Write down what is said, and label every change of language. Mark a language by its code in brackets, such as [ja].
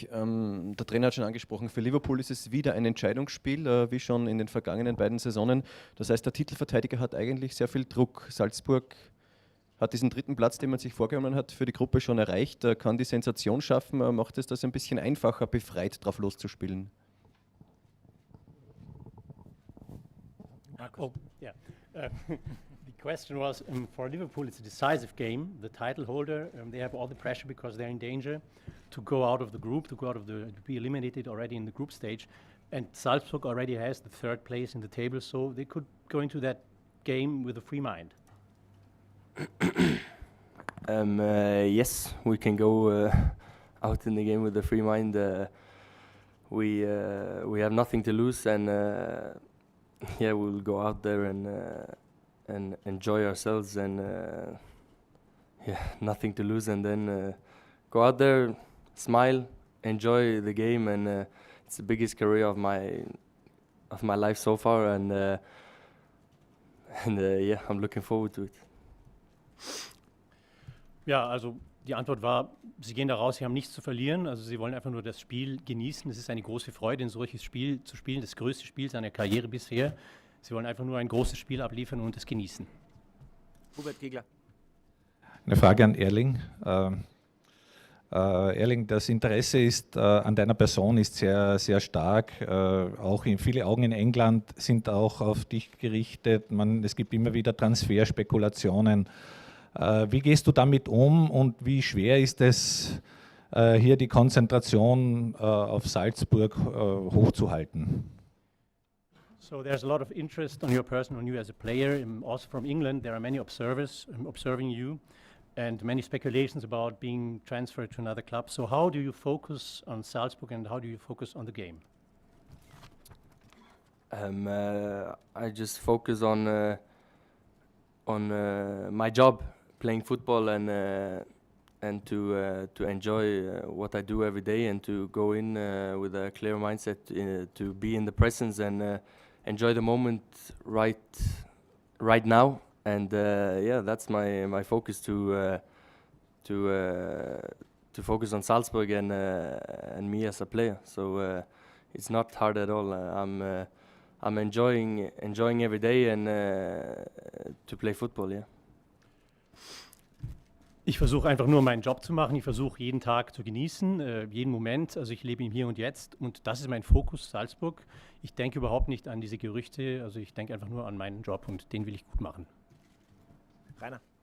[de] Der Trainer hat schon angesprochen, für Liverpool ist es wieder ein Entscheidungsspiel, wie schon in den vergangenen beiden Saisonen. Das heißt, der Titelverteidiger hat eigentlich sehr viel Druck. Salzburg hat diesen dritten Platz, den man sich vorgenommen hat, für die Gruppe schon erreicht, kann die Sensation schaffen, macht es das ein bisschen einfacher, befreit drauf loszuspielen? [en] Oh, yeah. The question was, for Liverpool, it's a decisive game. The title holder, they have all the pressure because they're in danger to go out of the group, to be eliminated already in the group stage. And Salzburg already has the third place in the table, so they could go into that game with a free mind. Yes, we can go out in the game with a free mind. We have nothing to lose, and yeah, we'll go out there and enjoy ourselves, and yeah, nothing to lose, and then go out there, smile, enjoy the game, and it's the biggest career of my life so far, and yeah, I'm looking forward to it. [de] Ja, also die Antwort war, sie gehen da raus, sie haben nichts zu verlieren, also sie wollen einfach nur das Spiel genießen. Es ist eine große Freude, ein solches Spiel zu spielen, das größte Spiel seiner Karriere bisher. Sie wollen einfach nur ein großes Spiel abliefern und es genießen. Hubert Giegler. Eine Frage an Erling. Erling, das Interesse ist, an deiner Person ist sehr, sehr stark. Auch viele Augen in England sind auch auf dich gerichtet. Es gibt immer wieder Transferspekulationen. Wie gehst du damit um und wie schwer ist es, hier die Konzentration auf Salzburg hochzuhalten? [en] So there's a lot of interest on your person, on you as a player. Also from England, there are many observers observing you and many speculations about being transferred to another club. So how do you focus on Salzburg and how do you focus on the game? I just focus on my job, playing football, and to enjoy what I do every day, and to go in with a clear mindset to be in the presence and enjoy the moment right now. And yeah, that's my focus to focus on Salzburg and me as a player. So it's not hard at all. I'm enjoying every day and to play football, yeah. [de] Ich versuche einfach nur meinen Job zu machen. Ich versuche jeden Tag zu genießen, jeden Moment. Also ich lebe im Hier und Jetzt und das ist mein Fokus, Salzburg. Ich denke überhaupt nicht an diese Gerüchte. Also ich denke einfach nur an meinen Job und den will ich gut machen. Rainer.